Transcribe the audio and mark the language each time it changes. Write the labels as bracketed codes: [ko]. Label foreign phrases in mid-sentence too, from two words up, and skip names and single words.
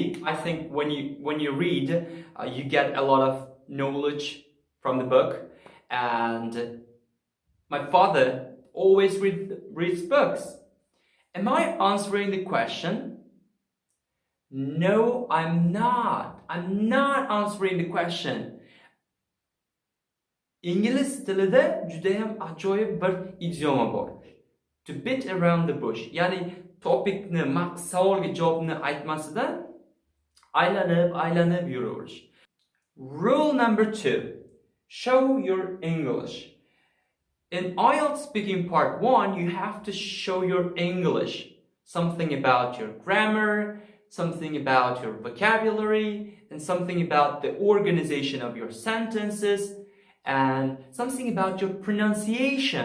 [en] I think when you read, you get a lot of knowledge from the book. And my father always reads books. Am I answering the question? No, I'm not. I'm not answering the question. [uz] İngiliz tilida juda ham ajoyib bir idioma bor. [en] To beat around the bush. [uz] Ya'ni topikni, savolga javobni aytmasidan aylanib yuraverish. [en] Rule number 2. Show your English. In IELTS speaking part 1, you have to show your English. Something about your grammar, something about your vocabulary, and something about the organization of your sentences, and something about your pronunciation.